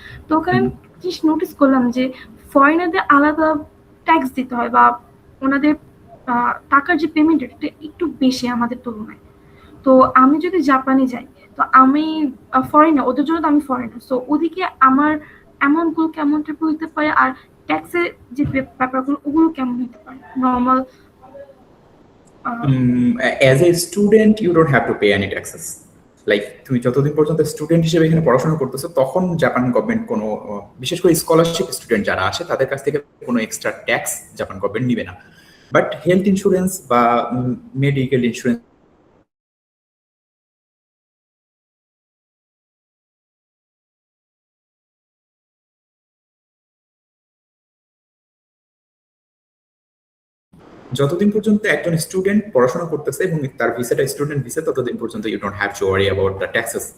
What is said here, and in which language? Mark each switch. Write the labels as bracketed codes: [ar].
[bn] তো ওখানে আমি জিনিস নোটিস করলাম যে ফরেনারদের আলাদা ট্যাক্স দিতে হয় বা ওনাদের টাকার যে পেমেন্ট এটা একটু বেশি আমাদের তুলনায়। তো আমি যদি জাপানে যাই, তো আমি ফরেনার, ওদের জন্য তো আমি ফরেনার, সো ওদিকে আমার অ্যামাউন্টগুলো কেমন টাইপের হতে পারে, আর ট্যাক্সের যে ব্যাপারগুলো ওগুলো কেমন হতে পারে normal? [en] As a student, you don't have to pay any taxes. [bn] Like তুমি যতদিন পর্যন্ত স্টুডেন্ট হিসেবে এখানে পড়াশোনা করতেছো, তখন জাপান গভর্নমেন্ট কোনো, বিশেষ করে স্কলারশিপ স্টুডেন্ট যারা আসে তাদের কাছ থেকে কোনো এক্সট্রা ট্যাক্স জাপান গভর্নমেন্ট নিবে না। বাট হেলথ ইন্স্যুরেন্স বা মেডিকেল ইন্স্যুরেন্স যতদিন পর্যন্ত একজন স্টুডেন্ট পড়াশোনা করতেছে এবং তার ভিসাটা স্টুডেন্ট ভিসা, ততদিন পর্যন্ত [en] You don't have to worry about the taxes.